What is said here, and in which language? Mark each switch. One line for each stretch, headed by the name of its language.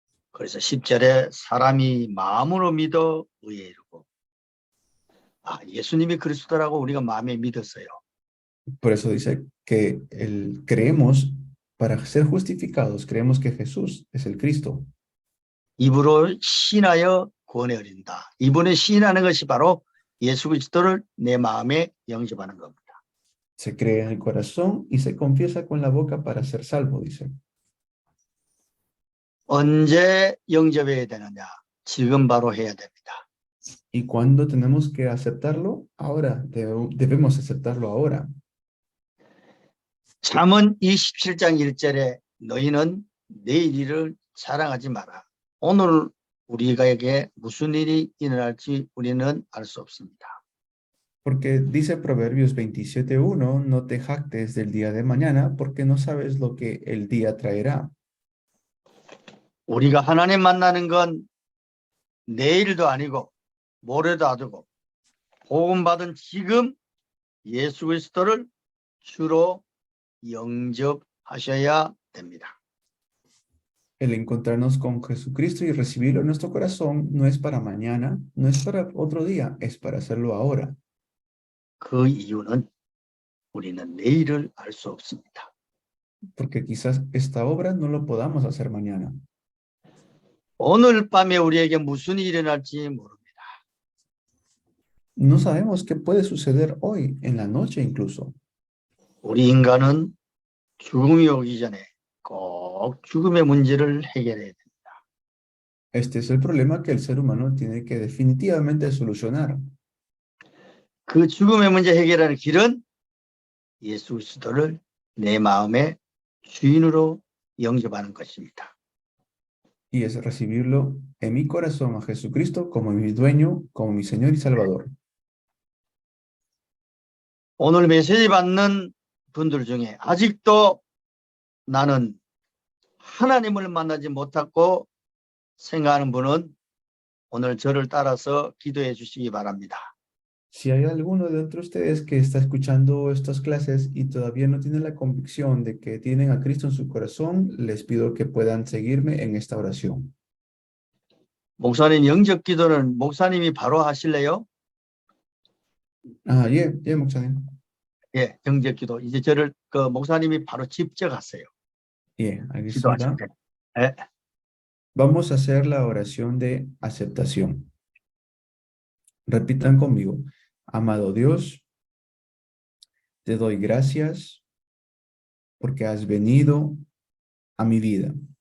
Korean: 그래서 10절에 사람이 마음으로 믿어 의에 이르고 예수님이 그리스도라고 우리가 마음에 믿었어요.
Spanish: Por eso dice que creemos, para ser justificados, creemos que Jesús es el Cristo.
Korean: 입으로 시인하여 구원에 이른다. 이분을 시인하는 것이 바로 예수 그리스도를 내 마음에 영접하는 겁니다.
Spanish: Se cree en el corazón y se confiesa con la boca para ser salvo, dice.
Korean: 언제 영접해야 되느냐? 지금 바로 해야 됩니다.
Spanish: ¿Y cuándo tenemos que aceptarlo? Ahora, debemos aceptarlo ahora.
Korean: 잠언 27장 1절에 너희는 내일 일을 자랑하지 마라. 오늘 우리에게 무슨 일이 일어날지 우리는 알 수 없습니다.
Spanish: Porque dice Proverbios 27:1, no te jactes del día de mañana, porque no sabes lo que el día traerá.
Korean: 우리가 하나님 만나는 건 내일도 아니고 모레도 아니고 복음 받은 지금 예수 그리스도를 주로 영접하셔야 됩니다.
Spanish: El encontrarnos con Jesucristo y recibirlo en nuestro corazón no es para mañana, no es para otro día, es para hacerlo ahora.
Korean: 그 이유는 우리는 내일을 알 수 없습니다.
Spanish: Porque quizás esta obra no lo podamos hacer mañana.
Korean: 오늘 밤에 우리에게 무슨 일이 일어날지 모릅니다.
Spanish: No sabemos qué puede suceder hoy, en la noche incluso.
Korean: 우리 인간은 죽음이 오기 전에 꼭 죽음의 문제를 해결해야 됩니다.
Spanish: Este es el problema que el ser humano tiene que definitivamente solucionar.
Korean: 그 죽음의 문제 해결하는 길은 예수 그리스도를 내 마음의 주인으로 영접하는 것입니다.
Spanish: Y es recibirlo en mi corazón a Jesucristo como mi dueño, como mi Señor y Salvador.
Korean: 오늘 메시지 받는 분들 중에 아직도 나는 하나님을 만나지 못했고 생각하는 분은 오늘 저를 따라서 기도해 주시기 바랍니다.
Spanish: Si hay alguno de entre ustedes que está escuchando estas clases y todavía no tiene la convicción de que tienen a Cristo en su corazón, les pido que puedan seguirme en esta oración.
Korean: 목사님 영접 기도는 목사님이 바로 하실래요? 예, 목사님. 예, 영접 기도. 이제 저를 목사님이 바로 직접 하세요. 예, 알겠습니다. 기도하실 때. 예.
Spanish: Vamos a hacer la oración de aceptación. Repitan conmigo. Amado Dios, te doy gracias porque has venido a mi vida.